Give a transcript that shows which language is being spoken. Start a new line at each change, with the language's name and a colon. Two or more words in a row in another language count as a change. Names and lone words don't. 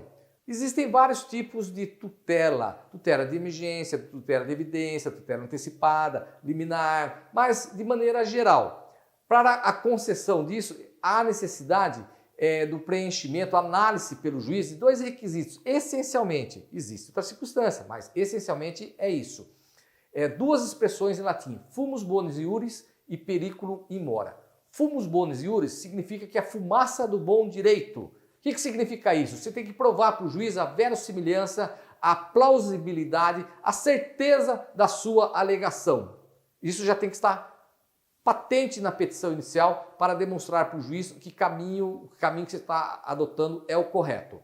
Portuguese: Existem vários tipos de tutela. Tutela de emergência, tutela de evidência, tutela antecipada, liminar, mas de maneira geral. Para a concessão disso, há necessidade do preenchimento, análise pelo juiz de 2 requisitos. Essencialmente, existe outra circunstância, mas essencialmente é isso. 2 expressões em latim,
Latin: fumus bonis iuris e periculum in mora. Fumus bonis iuris
Portuguese: significa que é a fumaça do bom direito. O que significa isso? Você tem que provar para o juiz a verossimilhança, a plausibilidade, a certeza da sua alegação. Isso já tem que estar patente na petição inicial para demonstrar para o juiz que o caminho que você está adotando é o correto.